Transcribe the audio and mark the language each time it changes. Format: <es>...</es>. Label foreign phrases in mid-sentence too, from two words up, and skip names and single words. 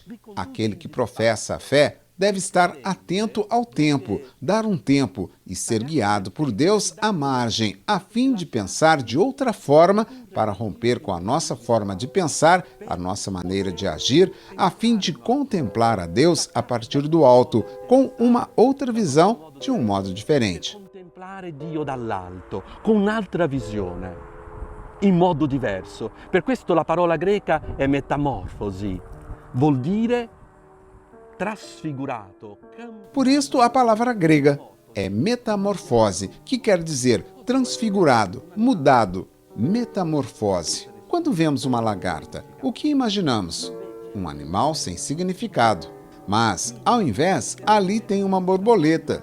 <pt>Aquele que professa a fé deve estar atento ao tempo, dar um tempo e ser guiado por Deus à margem, a fim de pensar de outra forma, para romper com a nossa forma de pensar, a nossa maneira de agir, a fim de contemplar a Deus a partir do alto, com uma outra visão, de um modo diferente.</pt> <it>Contemplare Dio dall'alto, con un'altra visione, in modo diverso. Per questo la parola greca è metamorfosi, vuol dire trasfigurato.</it> <pt>Por isto, a palavra grega é metamorfose, que quer dizer transfigurado, mudado, metamorfose. Quando vemos uma lagarta, o que imaginamos? Um animal sem significado. Mas, ao invés, ali tem uma borboleta.</pt>